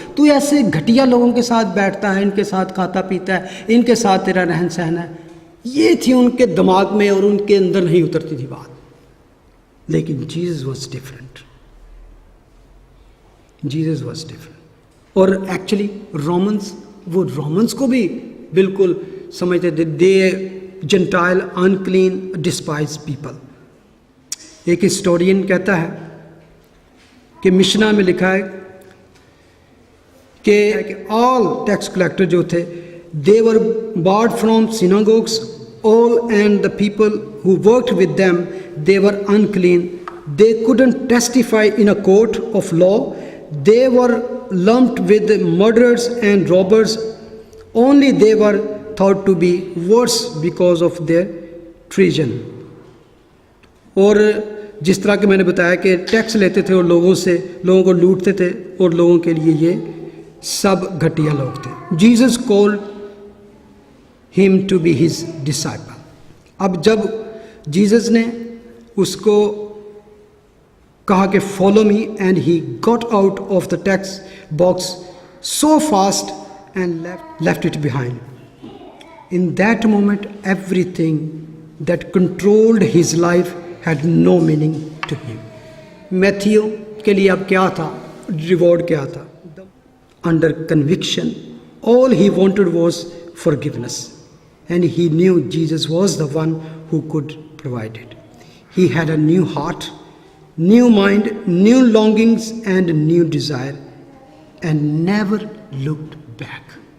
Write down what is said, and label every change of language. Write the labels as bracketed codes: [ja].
[ur] تو ایسے گھٹیا لوگوں کے ساتھ بیٹھتا ہے, ان کے ساتھ کھاتا پیتا ہے, ان کے ساتھ تیرا رہن سہن ہے. یہ تھی ان کے دماغ میں اور ان کے اندر نہیں اترتی تھی بات. [en] لیکن Jesus was different. Jesus was different. [ur] اور ایکچولی رومنس کو بھی بالکل سمجھتے تھے. [en] They gentile, unclean, despise people. [ur] ایک ہسٹورین کہتا ہے کہ [en] Mishnah میں لکھا ہے کہ آل ٹیکس کلیکٹر [ur] جو تھے, [en] they were barred from synagogues, all, and the people who worked with them, they were unclean. They couldn't testify in a court of law. They were lumped with murderers and robbers. Only they were thought to be worse because of their treason. [ur] اور جس طرح کہ میں نے بتایا کہ tax لیتے تھے اور لوگوں کو لوٹتے تھے, اور لوگوں کے لیے یہ سب گھٹیا لوگ تھے. [en] Jesus called him to be his disciple. [ur] اب جب جیزس نے اس کو کہا کہ [en] Follow me, and he got out of the tax box so fast and left it behind. In that moment every thing that controlled his life had no meaning to him. [ur] Matthew کے لیے اب کیا تھا, reward کیا تھا؟ [en] Under conviction, all he wanted was forgiveness, and he knew Jesus was the one who could provide it. He had a new heart, new mind, new longings, and new desire, and never looked back.